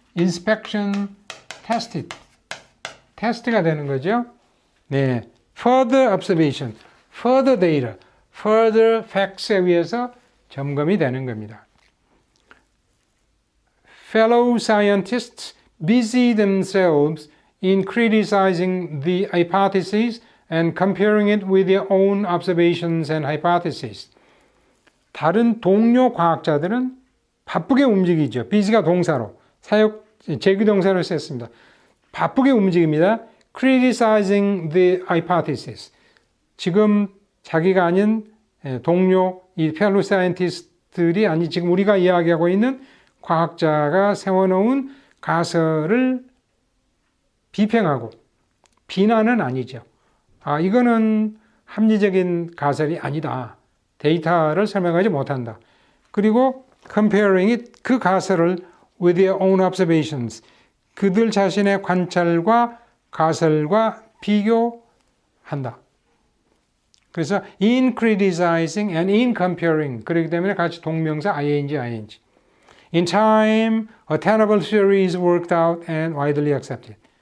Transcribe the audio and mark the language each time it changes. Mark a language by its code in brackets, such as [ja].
[en] inspection, tested, [ko] 테스트가 되는 거죠. 네, [en] further observation, further data, further facts [ko] 에 의해서 점검이 되는 겁니다. [en] Fellow scientists busy themselves in criticizing the hypothesis and comparing it with their own observations and hypotheses. [ko] 다른 동료 과학자들은 바쁘게 움직이죠. busy가 동사로, 제기동사로 썼습니다. 바쁘게 움직입니다. [en] criticizing the hypothesis. [ko] 지금 자기가 아닌 동료, 이 fellow scientist들이 아니 지금 우리가 이야기하고 있는 과학자가 세워놓은 가설을 비평하고, 비난은 아니죠. 이거는 합리적인 가설이 아니다. 데이터를 설명하지 못한다. 그리고 [en] comparing it, [ko] 그 가설을 [en] with their own observations, [ko] 그들 자신의 관찰과 가설과 비교한다. 그래서 [en] in criticizing and in comparing, [ko] 그렇기 때문에 같이 동명사 ing. [en] In time, a tenable theory is worked out and widely accepted.